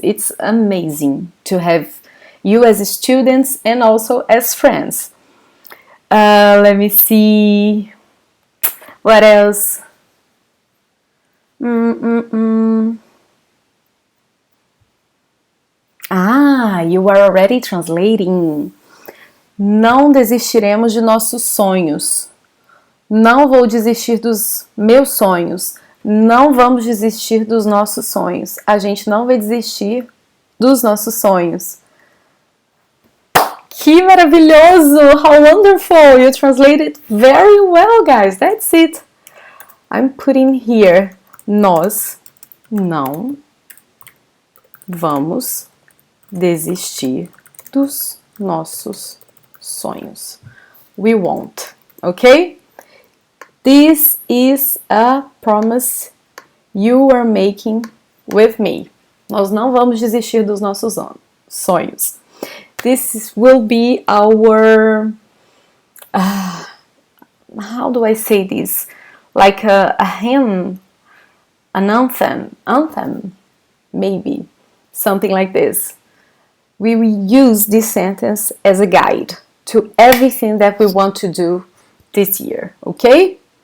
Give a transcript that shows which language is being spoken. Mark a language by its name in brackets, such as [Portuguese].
[English] It's amazing to have you as students and also as friends. Let me see. What else? Ah, you are already translating. [Portuguese] Não desistiremos de nossos sonhos. Não vou desistir dos meus sonhos. Não vamos desistir dos nossos sonhos. A gente não vai desistir dos nossos sonhos. Que maravilhoso! [English] How wonderful! You translated very well, guys. That's it. I'm putting here. [Portuguese] Nós não vamos desistir dos nossos sonhos. [English] We won't. Okay? This is a promise you are making with me. [Portuguese] Nós não vamos desistir dos nossos sonhos. [English] This will be our, how do I say this? Like a hymn, an anthem, maybe, something like this. We will use this sentence as a guide to everything that we want to do this year, okay?